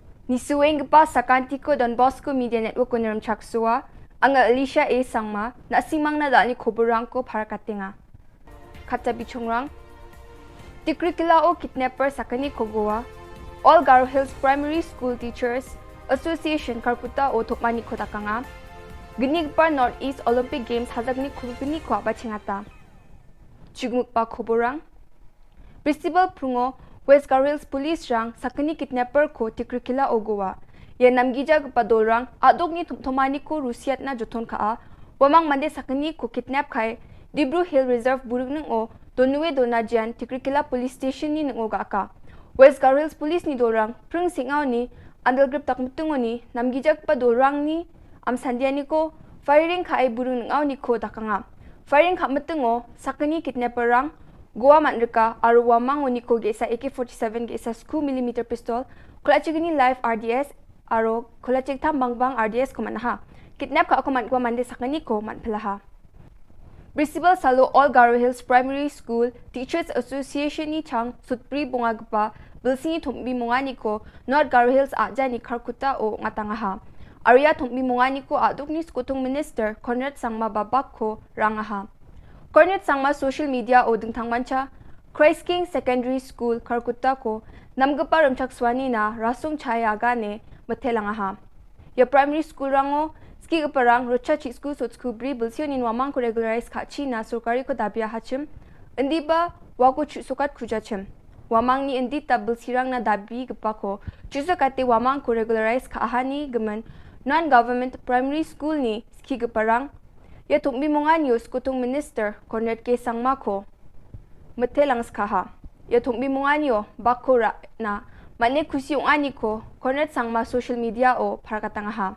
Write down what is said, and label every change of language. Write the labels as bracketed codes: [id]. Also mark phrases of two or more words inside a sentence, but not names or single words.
[grt] Nisuengpa sakantiko Don Bosco Media Network ko niram chaksua, ang Alicia A. Sangma, na simang na dali Khubor ko para katinga. Kata bichongrang, tikrikila o kidnapper sakani kogoa, All Garo Hills Primary School Teachers Association Karkuta o Tukmani ko takanga, Ginigpa Northeast Olympic Games hazagni kubini ko abachingata. Chigmukpa Khoborang, Principal Prungo, West Garo Hills Police rang sakani kidnapper ko tikrikila ogowa. Yan namgija padorang adog ni thomani ko Rusiat na joton kaa. Wamang mande sakani ko kidnap kai Dibru Hill Reserve burug nang o Donue Donajian tikrikila Police Station ni nang oga ka. West Garo Hills Police ni dorang prung singaw ni andal grip takmutungo ni namgija padorang ni am sandiani ko firing kai burug nang aw ni ko dakanga. Firing khamutungo sakani kidnapper rang Goa Mandrika aru wamang uniko gesa AK-47 gesa 2mm pistol kulachigini [en] live RDS [grt] aro kulachig tambang RDS ko manaha kidnap ka ako man ko mande sakani ko man pelaha. Principal Salo All Garo Hills Primary School Teachers Association ni chang sutpri bungagpa bilsini thumbi mungani ko North Garo Hills aja ni Karkuta o ngatangaha. Arya thumbi mungani ko aduk ni skutung minister Conrad Sangma babak ko rangaha. Cornet Sangma [en] social media [grt] o dingtang mancha, Christ King Secondary School Karkuta ko namgapa ramchakswani na rasung chaya agane matelangaha. Ya [en] primary school [grt] rango ski gaparang rocha chi school so skubri bilsion in wamang ko regularize kachi na surkari ko dabia hachim indi ba wako chusukat kujachim. Wamang ni indi tabel sirang na dabi gapa ko chusukate wamang ko regularize kaahani gaman [en] non-government primary school [grt] ni ski gaparang ya tumbi mongan yus kutung minister Conrad K. Sangma ko matelang skaha. Ya tumbi mongan yo bakura na mane kusi yung ani ko Conrad Sangma [en] social media [grt] o parakatangaha.